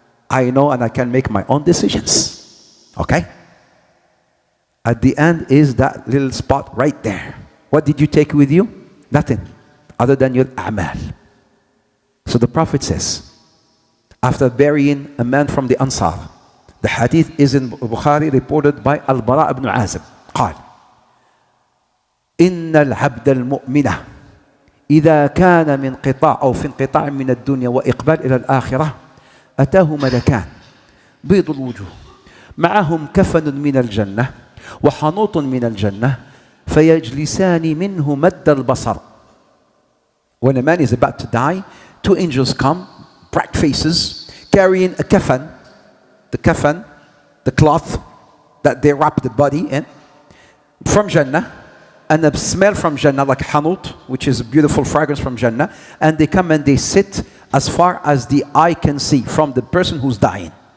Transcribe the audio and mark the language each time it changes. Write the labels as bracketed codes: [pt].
[en] I know and I can make my own decisions. Okay? At the end is that little spot right there. What did you take with you? Nothing. Other than your a'mal. So the Prophet says, after burying a man from the Ansar, the hadith is in Bukhari, reported by Al-Bara ibn Azib. [ar] قال إن العبد المؤمن إذا كان من قطاع أو في انقطاع من الدنيا وإقبال إلى الآخرة أتاه ملكان بيض الوجوه معهم كفن من الجنة وحنوط من الجنة فيجلسان منه مد البصر. [en] When a man is about to die, two angels come, bright faces, carrying a kafan, the cloth that they wrap the body in, from Jannah, and a smell from Jannah, like hanut, which is a beautiful fragrance from Jannah, and they come and they sit as far as the eye can see from the person who's dying.